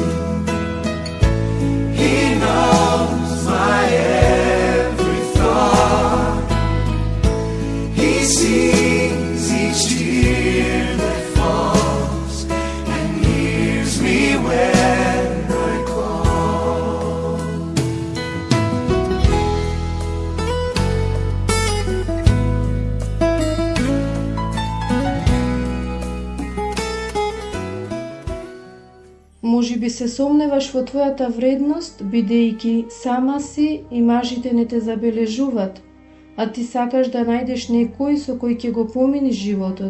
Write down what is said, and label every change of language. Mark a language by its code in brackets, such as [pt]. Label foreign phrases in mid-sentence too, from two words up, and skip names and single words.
[en] He knows my every thought. He sees each tear that falls and hears me when I call. [mk] Може би се сомневаш во твојата вредност, бидејќи сама си и мажите не те забележуваат, а ти сакаш да најдеш некој со кој ќе го поминиш животот.